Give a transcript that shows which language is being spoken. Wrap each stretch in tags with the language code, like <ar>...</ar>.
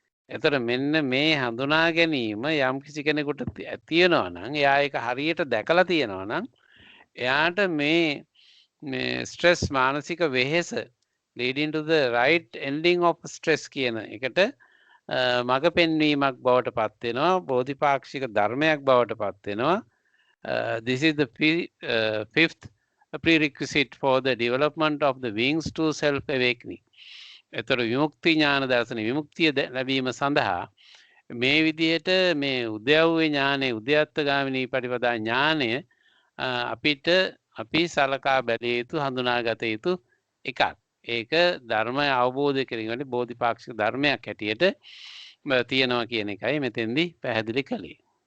<si>එතකොට මෙන්න මේ හඳුනා ගැනීම යම් කිසි කෙනෙකුට තියෙනවා නම් එයා ඒක හරියට දැකලා තියෙනවා නම් එයාට මේ ස්ට්‍රෙස් මානසික වෙහෙස</si> <en>leading to the right ending of stress</en> <si>කියන එකට මඟ පෙන්වීමක් බවට පත් වෙනවා. බෝධිපාක්ෂික ධර්මයක් බවට පත් වෙනවා.</si> <en>This is the fifth prerequisite for the development of the wings to self awakening.</en> <si>එතකොට විමුක්ති ඥාන දර්ශන විමුක්තිය ලැබීම සඳහා මේ විදිහට මේ උද්‍යව්වේ ඥානෙ උද්‍යත්තගාමිනී පටිපදා ඥානය අපි සලකා බැලිය යුතු හඳුනාගත යුතු එකක්. ඒක ධර්මය අවබෝධ කිරීමේ බෝධිපාක්ෂික ධර්මයක් හැටියට තියෙනවා කියන එකයි මෙතෙන්දී පැහැදිලි කළේ.</si>